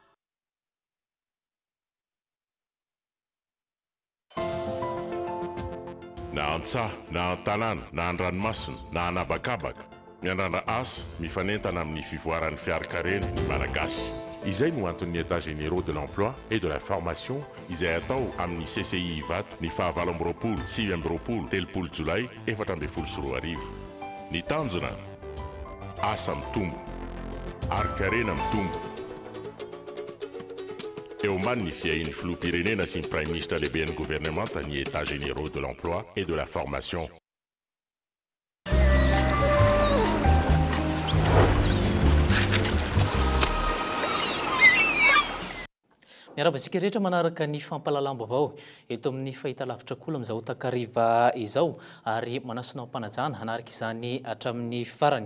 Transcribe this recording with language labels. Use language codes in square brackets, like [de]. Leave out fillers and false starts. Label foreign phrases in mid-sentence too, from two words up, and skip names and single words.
[mg] Na antsaha, na an-tanàna, na an-dranomasina, na anabakabaka, miandrana asa mifanentana amin'ny fivoaran'ny fiarakarena ny malagasy. Izay no anton'ny [fr] états généraux de l'emploi et de la formation [mg] izay atao amin'ny CCI Ivato ny 7 jolay 2024. Ny tanjona asa mitombo, arakarena mitombo. Eo ambany ny fiahin'ny filoham-pirenena sy ny [fr] prime ministre [mg] lehibe ny gouvernemanta ny [fr] états généraux de l'emploi et de la formation. [mg] Miarabantsika rehetra manaraka ny fampahalalam-baovao eto amin'ny fahitalavitra kola amin'izao takariva izao ary manasina ampanajana hanaraka izany hatramin'ny farany.